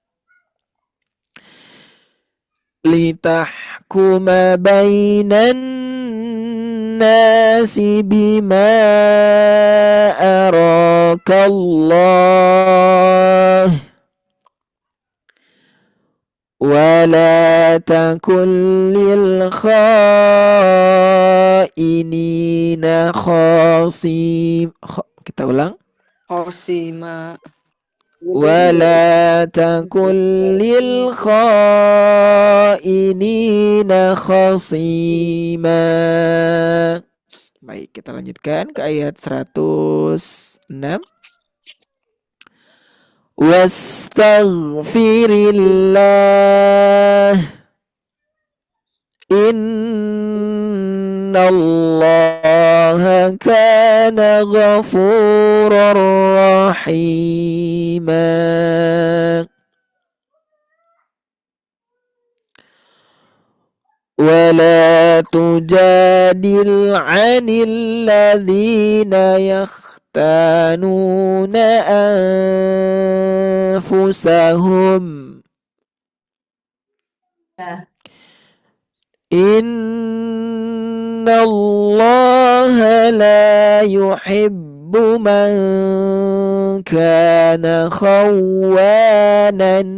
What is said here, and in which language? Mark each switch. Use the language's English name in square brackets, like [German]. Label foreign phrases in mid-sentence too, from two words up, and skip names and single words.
[Arabic] بما أراك الله ولا تكن للخائنين خصيما. [Indonesian] Kita ulang. [Arabic] Khosima. ولا تكن للخائنين خصيما. [Indonesian] Baik, kita lanjutkan ke ayat 106. [Arabic] واستغفر الله إن الله كان غفورا رحيما. ولا تجادل عن الذين يختانون أنفسهم إن الله لا يحب من كان خوانا